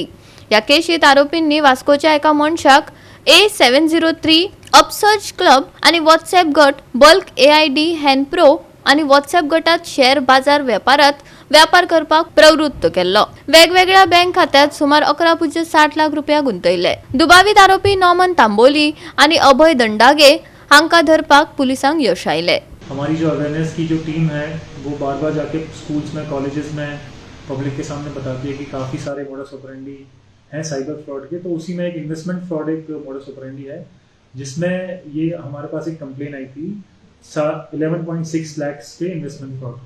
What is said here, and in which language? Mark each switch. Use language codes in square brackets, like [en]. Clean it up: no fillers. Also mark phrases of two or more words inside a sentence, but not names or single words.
[kok] या केशीत आरोपींनी वास्कोच्या एका मनशाक A703 अपसर्च क्लब आणि व्हॉट्सॲप गट बल्क AID हॅनप्रो आणि व्हॉट्सॲप गटात शेअर बाजार व्यापारात व्यापार करपाक प्रवृत्त केल्लो। वेगवेगळ्या बँक खात्यात सुमार 11.60 लाख रुपया गुंतयले। दुबावित आरोपी नॉमन तांबोली आणि अभय दंडागे हांका धरपाक पुलिसांक यश आयले। [hi] हमारी जो अवेयरनेस की जो टीम है वो बार बार जाके स्कूल्स में, कॉलेजेस में पब्लिक के सामने बताती है कि काफ़ी सारे [la] modus operandi [hi] हैं [en] cyber fraud [hi] के। तो उसी में एक [en] investment fraud [hi] एक [la] modus operandi [hi] है, जिसमें ये हमारे पास एक कंप्लेन आई थी 11.6 लाख के [en] investment fraud [hi] की।